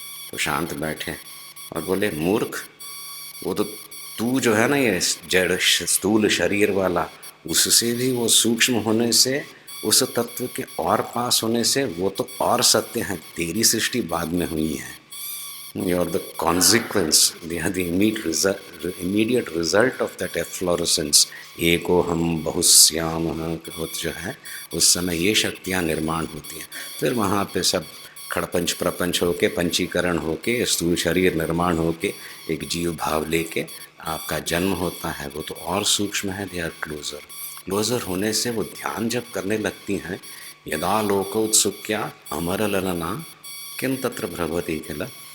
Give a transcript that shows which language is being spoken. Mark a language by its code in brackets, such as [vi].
[hi] तो शांत बैठे और बोले, मूर्ख, वो तो तू जो है ना ये जड़ स्थूल शरीर वाला, उससे भी वो सूक्ष्म होने से, उस तत्व के और पास होने से वो तो और सत्य है। तेरी सृष्टि बाद में हुई है। [en] You are the consequence, they are the immediate result of that efflorescence। [sa] एको हम बहुश्याम [hi] जो है, उस समय ये शक्तियाँ निर्माण होती हैं। फिर वहाँ पे सब खड़पंच प्रपंच होके, पंचीकरण होके, स्थूल शरीर निर्माण होके, एक जीव भाव लेके आपका जन्म होता है। वो तो और सूक्ष्म है। [en] They are closer. [hi] क्लोजर होने से वो ध्यान जब करने लगती हैं, [sa] यदा लोक उत्सुक्या अमर ललना किम तत्र भ्रवति किल